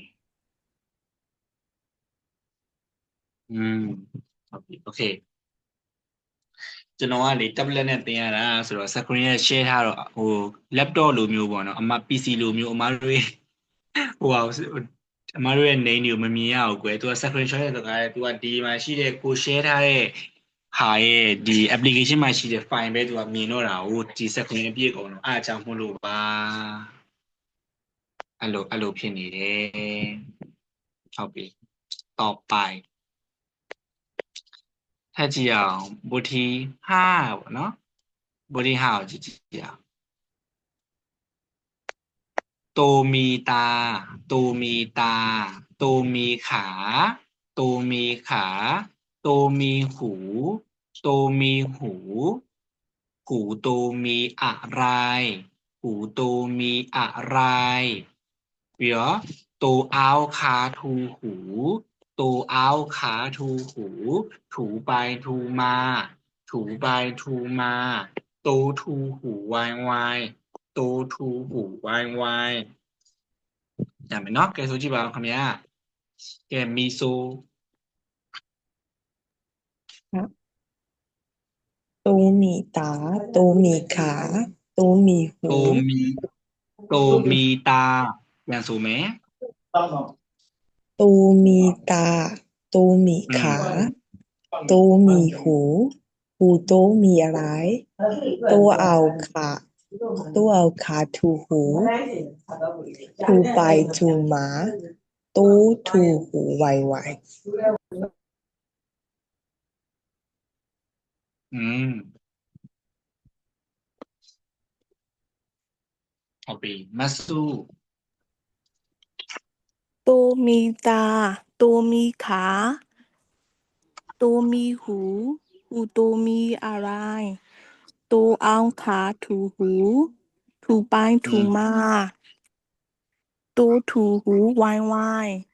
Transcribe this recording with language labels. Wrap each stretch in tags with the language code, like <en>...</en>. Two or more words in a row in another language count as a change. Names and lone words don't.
<my>ဟုတ်ပြီโอเคကျွန်တော်ကလေ tablet နဲ့သင်ရတာဆိုတော့ screen နဲ့ share ထားတော့ဟို laptop လိုမျိုးပေါ့နော်အမ PC လိုမျိုးအမတို့ဟိုဟာအမတို့ရဲ့ name တွေကိုမမြင်ရဘူးကွယ်သူက</my> <en>screen shot</en> <my>တဲ့စကားလေသူကဒီမှာရှိတဲ့ကို share ထားတဲ့ဟာရဲ့ဒီ application မှာရှိတဲ့ file ပဲသူကမြင်တော့တာကိုဒီစက်ကွင်းအပြည့်ကုန်တော့အားကြောင့်မို့လို့ပါ အဲ့လိုဖြစ်နေတယ်ဟုတ်ပြီต่อไปထပ်ကြည့်အောင်ဘုထီဟာပေါ့နော်ဘုထီဟာကိုကြည့်အောင်</my> <th>โตมีตาโตมีตาโตมีขาโตมีขาโตมีหูโต มีหูหูโตมีอะไรหูโตมีอะไรပြီးတော့โตเอาขาทูหูโตเอาขาทูหูถูไปถูมาถูไปถูมาโตทูหูวายวายโตทูหูวายวาย</th> <my>ရမယ်နော်ကဲဆိုကြည့်ပါဦးခင်ဗျာကဲမီဆို</my> <th>โตมีตาโตมีขาโตมีหู โตมีตา</th> <my>ပြန်ဆိုမယ်</my> <th>โตมีตาโตมีขาโตมีหูหูโตมีอะไรโตเอาขาถูหูถูไปถูมาโตถูหูไว</th> <my>ဟုတ်ပြီမဆု</my> <th>ตูมีตาตูมีขาตูมีหูหูตูมีอะไรตูเอาขาถูหูถูไปถูมาตูถูหูวายวาย</th>